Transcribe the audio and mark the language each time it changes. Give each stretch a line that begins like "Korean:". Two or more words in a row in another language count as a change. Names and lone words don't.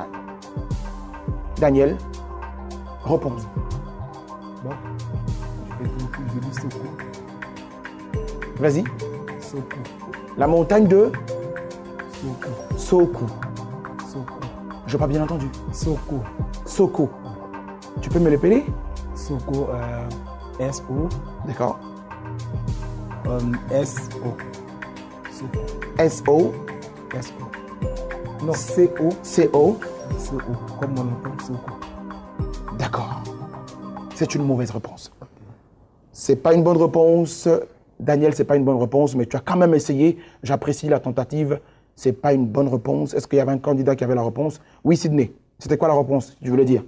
French: Daniel, réponse. Bon, je dis Soko. Vas-y. Soko. La montagne de Soko. Sokou. Soko. Je n'ai pas bien entendu. Soko. Soko. Tu peux me l'épeler? Soko, S-O. D'accord. S-O. Soko. S-O. S-O. Non, C-O. C-O. C-O. Comme on appelle Soko. D'accord. C'est une mauvaise réponse. C'est pas une bonne réponse. Daniel, c'est pas une bonne réponse, mais tu as quand même essayé. J'apprécie la tentative. C'est pas une bonne réponse. Est-ce qu'il y avait un candidat qui avait la réponse? Oui, Sydney. C'était quoi la réponse? Tu voulais dire?